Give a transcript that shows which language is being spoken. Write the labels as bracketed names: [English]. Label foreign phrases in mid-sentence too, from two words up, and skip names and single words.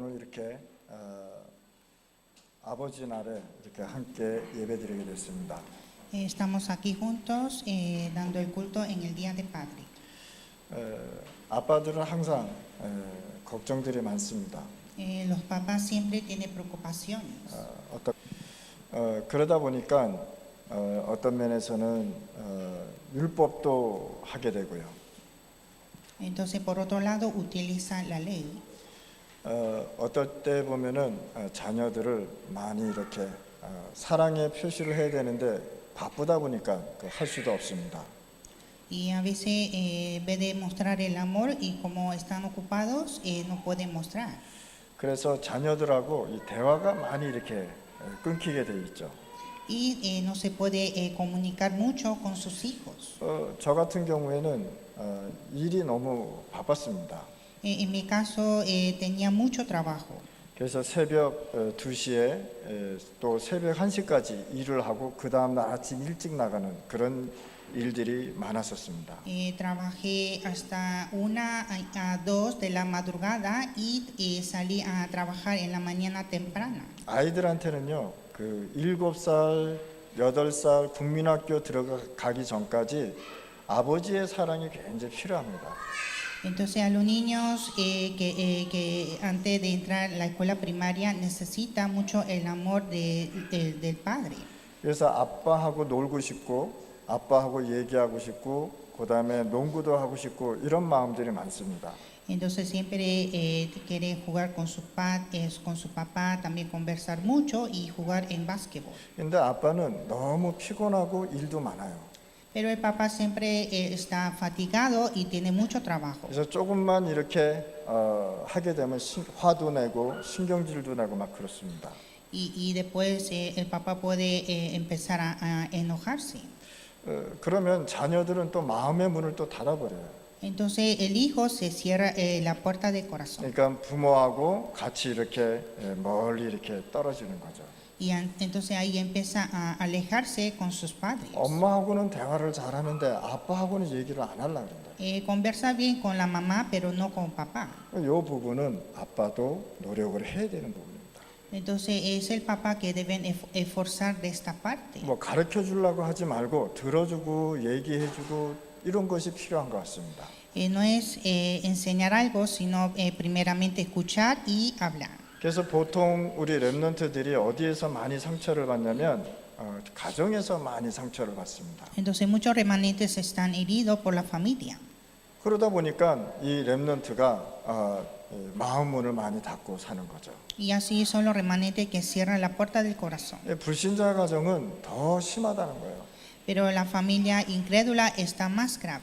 [Korean] 이렇게 아버지 날에 이렇게 함께 예배드리게 됐습니다. [Spanish] Estamos aquí juntos dando el culto en el Día de Padre. [Korean] 아빠들은 항상 걱정들이 많습니다. [Spanish] Los papás siempre tienen preocupaciones. [Korean] 그러다 보니까 어떤 면에서는 율법도 하게 되고요. [Spanish] Entonces, por otro lado, utiliza la ley. [Korean] 어떨 때 보면은 자녀들을 많이 이렇게 사랑의 표시를 해야 되는데 바쁘다 보니까 할 수도 없습니다. [Spanish] Y a veces, en vez de mostrar el amor y como están ocupados, no pueden mostrar. [Korean] 그래서 자녀들하고 이 대화가 많이 이렇게 끊기게 돼 있죠. [Spanish] Y no se puede comunicar mucho con sus hijos. [Korean] 저 같은 경우에는 일이 너무 바빴습니다. [Spanish] En mi caso, tenía mucho trabajo. [Korean] 그래서 새벽 2시에 또 새벽 1시까지 일을 하고 그 다음날 아침 일찍 나가는 그런 일들이 많았었습니다. [Spanish] Trabajé hasta 1 a 2 de la madrugada y salí a trabajar en la mañana temprana. [Korean] 아이들한테는요, 그 7살, 8살 국민학교 들어가기 전까지 아버지의 사랑이 굉장히 필요합니다. [Spanish] Entonces a los niños que antes de entrar a la escuela primaria necesita mucho el amor del padre. [Korean] 그래서 아빠하고 놀고 싶고 아빠하고 얘기하고 싶고 그 다음에 농구도 하고 싶고 이런 마음들이 많습니다. [Spanish] Entonces siempre quiere jugar con su papá, también conversar mucho y jugar en básquetbol. [Korean] 근데 아빠는 너무 피곤하고 일도 많아요. [Spanish] Pero el papá siempre está fatigado y tiene mucho trabajo. [Korean] 그래서 조금만 이렇게 하게 되면 화도 내고 신경질도 내고 막 그렇습니다. [Spanish] Y después el papá puede empezar a enojarse. [Korean] 그러면 자녀들은 또 마음의 문을 또 닫아버려요. [Spanish] Entonces el hijo se cierra la puerta del corazón. [Korean] 그러니까 부모하고 같이 이렇게 멀리 이렇게 떨어지는 거죠. [Spanish] Y entonces ahí empieza a alejarse con sus padres. [Korean] 엄마하고는 대화를 잘하는데 아빠하고는 얘기를 안 하려고 그런다. [Spanish] Conversa bien con la mamá, pero no con papá. [Korean] 이 부분은 아빠도 노력을 해야 되는 부분입니다. [Spanish] Entonces es el papá que deben esforzar de esta parte. [Korean] 뭐 가르쳐 주려고 하지 말고 들어주고 얘기해주고 이런 것이 필요한 것 같습니다. [Spanish] No es enseñar algo, sino primeramente escuchar y hablar. [Korean] 그래서 보통 우리 랩런트들이 어디에서 많이 상처를 받냐면 가정에서 많이 상처를 받습니다. [Spanish] Entonces muchos remanentes están heridos por la familia. [Korean] 그러다 보니까 이 랩런트가 마음 문을 많이 닫고 사는 거죠. [Spanish] Y así son los remanentes que cierran la puerta del corazón. [Korean] 불신자 가정은 더 심하다는 거예요. [Spanish] Pero la familia incrédula está más grave.